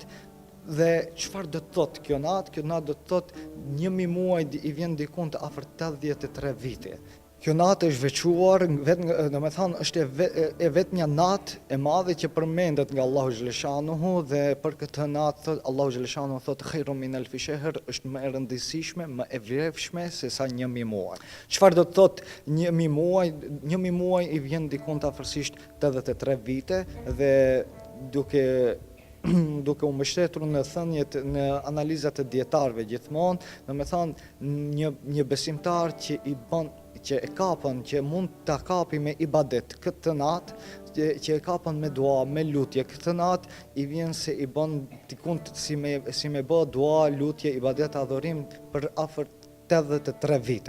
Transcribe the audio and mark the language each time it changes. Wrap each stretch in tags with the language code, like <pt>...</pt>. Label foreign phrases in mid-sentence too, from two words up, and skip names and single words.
<sq>Dhe çfarë do të thotë kjo natë? Kjo natë do të thotë 1000 muaj i vjen diku të afër 83 vite. Kjo natë është veçuar, domethënë është e vetmja natë e madhe që përmendet nga Allahu xhaleshanuhu, dhe për këtë natë Allahu xhaleshanuhu thotë</sq> <ar>خير من ألف شهر,</ar> <sq>është më e rëndësishme, më e vlefshme se sa 1000 muaj. Çfarë do të thotë 1000 muaj? 1000 muaj i vjen diku të afërsisht 83 vite dhe duke u mbështetur në thënjet, në analizat e dietarëve gjithmonë, domethënë një besimtar që e kapën, që mund ta kapi me ibadet këtë natë, që e kapën me dua, me lutje këtë natë, i vjen se i bën dikun si me bë dua, lutje, ibadet, adhurim për afër 83 vite.</sq>